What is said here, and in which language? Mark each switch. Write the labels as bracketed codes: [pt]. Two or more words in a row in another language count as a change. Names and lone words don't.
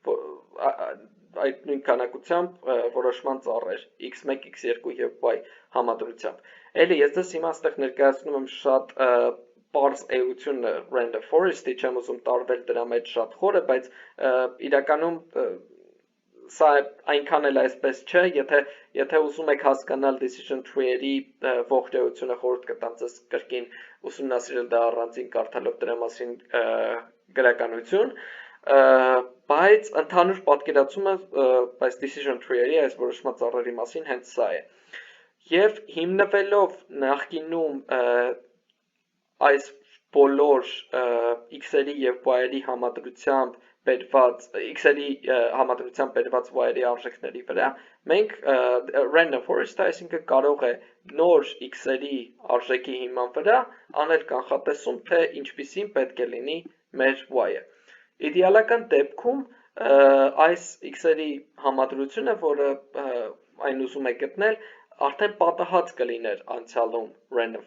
[hy] այդ նույն քանակությամբ որոշման ծառեր x1, x2 եւ y համադրությամբ։ Էլի ես դες հիմա այստեղ ներկայացնում եմ շատ պարզ էությունը [en] random forest- [hy] ի, չեմ ուզում տարվել դրա մեջ շատ խորը, բայց իրականում սա այնքան էլ այսպես չէ, եթե ուզում եք հասկանալ [en] decision tree- [hy] երի ողջությունը, խորհուրդ կտամ ձեզ կրկին ուսումնասիրել դա առանձին կարդալով դրա մասին գրականություն, բայց ընդհանուր պատկերացումը այս [en] decision tree- [hy] երի, այս որոշման ծառերի մասին հենց սա է։ Եվ հիմնվելով նախկինում այս բոլոր x-երի եւ y-երի համադրությամբ բերված x-երի համադրությամբ բերված y-երի արժեքների վրա, մենք [en] random forest- [hy] ը, այսինքն կարող է նոր x-երի արժեքի հիման վրա անել կանխատեսում, թե ինչպիսին պետք է լինի մեր y-ը։ Իդեալական դեպքում այս x-երի համադրությունը, որը այն ուզում է գտնել, արդեն պատահած կլիներ անցյալում random